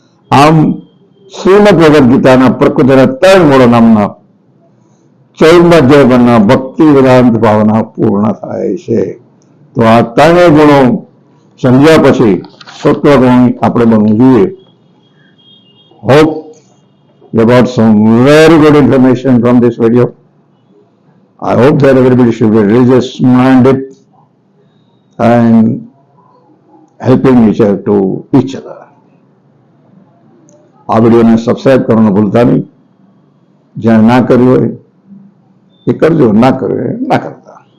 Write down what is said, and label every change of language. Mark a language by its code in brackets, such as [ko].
[gu] આમ શ્રીમદ ભગવદ ગીતાના પ્રકૃતિના 3 મૂળો નામના 14મા અધ્યાયના ભક્તિ વેદાંત ભાવના પૂર્ણ થાય છે. તો આ 3 ગુણો સમજ્યા પછી સત્વગુણ આપણે બનવું જોઈએ. [en] Hope you got some very good information from this video. I hope that everybody should be religious minded and helping each other. [gu] આ વિડીયોને સબસ્ક્રાઇબ કરવાનું ભૂલતા નહીં. જ્યાં ના કર્યું હોય એ કરજો, ના કર્યું હોય ના કરતા.